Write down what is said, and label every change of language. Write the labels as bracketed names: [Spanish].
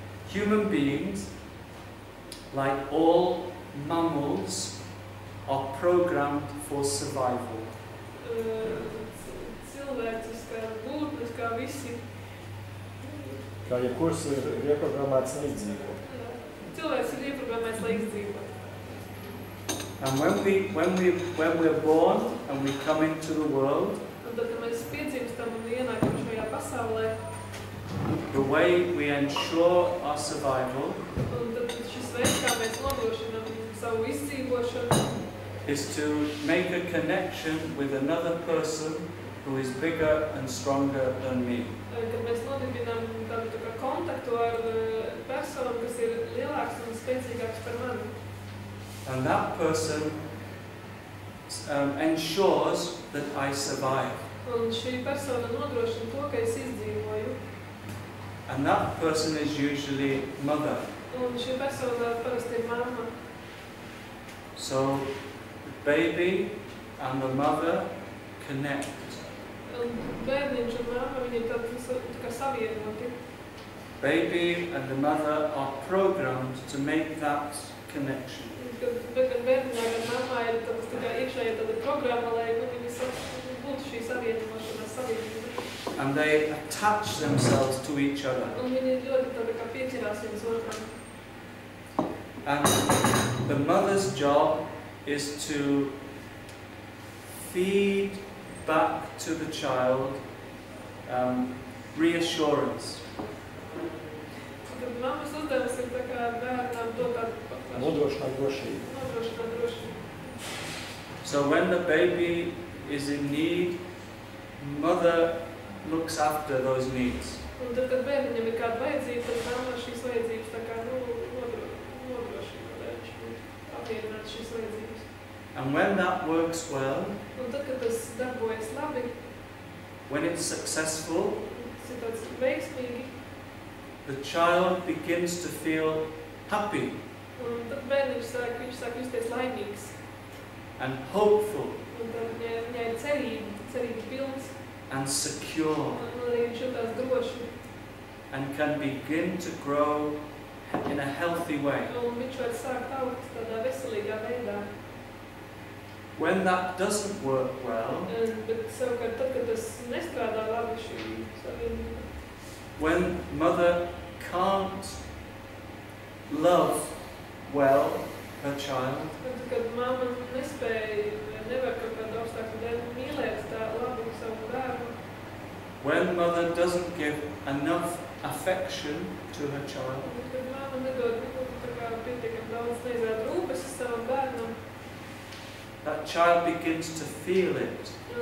[English] Human beings, like all mammals, are programmed for survival. [Latvian] Cilvēks, kā būtnes, kā visi. Kā jebkurš ir ieprogrammēts, lai izdzīvot. Cilvēks ir ieprogrammēts, lai izdzīvot. [English] And when we're born and we come into the world, [Latvian] Un tad, kad mēs piedzimstam un ienākam šajā pasaulē, [English] the way we ensure our survival [Latvian] un tad šis veids, kā mēs nodrošinām savu izdzīvošanu, [English] is to make a connection with another person who is bigger and stronger than me. [Latvian] Kad mēs nodibinām tādu tā kā kontaktu ar personu, kas ir lielāks un spēcīgāks par mani. [English] And that person ensures that I survive. [Latvian] Un šī persona nodrošina to, ka es izdzīvoju. [English] And that person is usually mother. [Latvian] Un šī persona parasti ir mamma. [English] So the baby and the mother connect. [Latvian] Un bērniņš un mamma, viņi ir tā kā savienoti. [English] Baby and the mother are programmed to make that connection. [Latvian] Gan bērniņā, gan mammā ir tā kā iekšēja tāda programma, lai viņi būtu šī savienošanās savienība. [English] And they attach themselves to each other. [Latvian] Un viņi ļoti tāda kā pieķirās viens otram. [English] And the mother's job is to feed back to the child reassurance. [Latvian] Tad mammas uzdevums ir tā kā bērnām dot tādu Nodrošināt drošību. Nodrošināt drošību. [English] So when the baby is in need, mother looks after those needs. [Latvian] Un tad, kad bērniņam ir kāda vajadzība, tad mamma šīs vajadzības tā kā nodrošina, lai viņš apmierinātu šīs vajadzības. [English] And when that works well, [Latvian] Un tad, kad tas darbojas labi, [English] when it's successful, [Latvian] tas ir tāds veiksmīgi, [English] the child begins to feel happy [Latvian] un tad bērniņš sāk justies laimīgs. [English] and hopeful [Latvian] Un tad viņai ir cerība pilns, [English] and secure, [Latvian] un arī viņš jutās droši, [English] and can begin to grow in a healthy way. [Latvian] un viņš var sākt augt tādā veselīgā veidā. [English] When that doesn't work well, [Latvian] Bet savukārt tad, kad tas nestrādā labi šī savienība, [English] when mother can't love well her child, [Latvian] tad, kad mamma nevar kaut kādu apstākļu dēļ mīlēt tā labi savu bērnu, [English] when mother doesn't give enough affection to her child, [Latvian] kad mamma nedod pietiekami daudz neizrāda rūpes savam bērnam, [English] that child begins to feel it